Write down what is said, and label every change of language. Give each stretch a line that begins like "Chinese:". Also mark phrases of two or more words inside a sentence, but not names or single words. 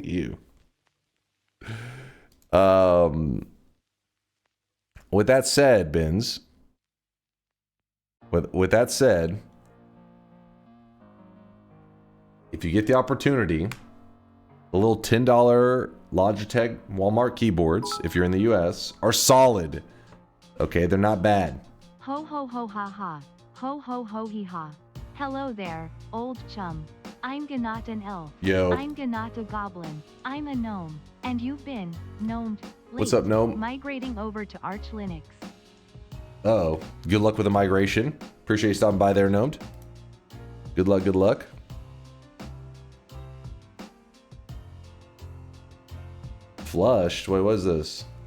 English: Ew. With that said, Benz. With that said, if you get the opportunity, the little $10 Logitech Walmart keyboards, if you're in the US, are solid. Okay, they're not bad. Ho ho ho ha ha. Ho ho ho hee ha. Hello there, old chum. I'm not an elf. Yo. I'm not a goblin. I'm a gnome. And you've been gnomed. What's up, gnome? Migrating over to Arch Linux. Uh-oh. Good luck with the migration. Appreciate you stopping by there, gnomed. Good luck, good luck. Flushed? Wait, what is this?